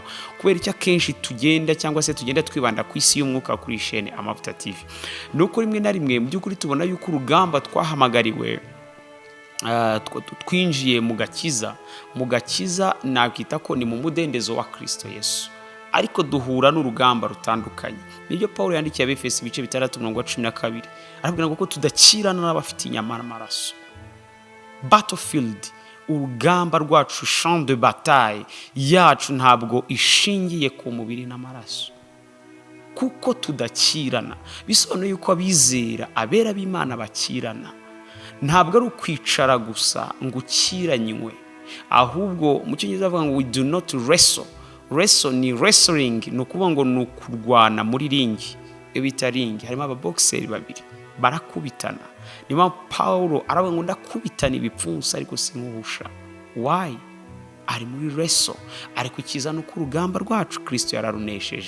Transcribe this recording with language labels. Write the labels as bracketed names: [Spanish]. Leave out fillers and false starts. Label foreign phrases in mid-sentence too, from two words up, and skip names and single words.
[Kinyarwanda] Kubera icyo akenshi tugenda cyangwa se tugenda twibanda ku isi y'umwuka kuri chaîne Amavuta TV, ni uko rimwe na rimwe mu by'ukuri tubona yuko urugamba twahamagariwe twinjiye mu gakiza nakwita ko ni mu mudendezo wa Kristo Yesu, ariko duhura n'urugamba rutandukanye. Nibyo Paulo yandikiye Abefeso ibice 6:12, arabwira ngo ko tudakirana n'abafite inyama n'amaraso. Battlefield, urugamba rwacu, [French] champ de bataille [Kinyarwanda] yacu ntabwo ishingiye ku mubiri n'amaraso, kuko tudakirana. Bisobanuye yuko abizera, abera b'Imana bakirana. Ntabwo ari ukwicara gusa ngo ukiranywe, ahubwo mu cyongereza bavuga ngo [English] we do not wrestle. [Kinyarwanda] Wrestle ni wrestling, ni ukuvuga ngo ni ukurwana muri ringi. Iyo bita ringi harimo ababoxeri babiri barakubitana. Niyo Paulo aravuga ngo ndakubitana ibipfunsi ariko sinkubusha. Why? Ari muri wrestle. Ariko ikiza nuko urugamba rwacu Kristo yararunesheje.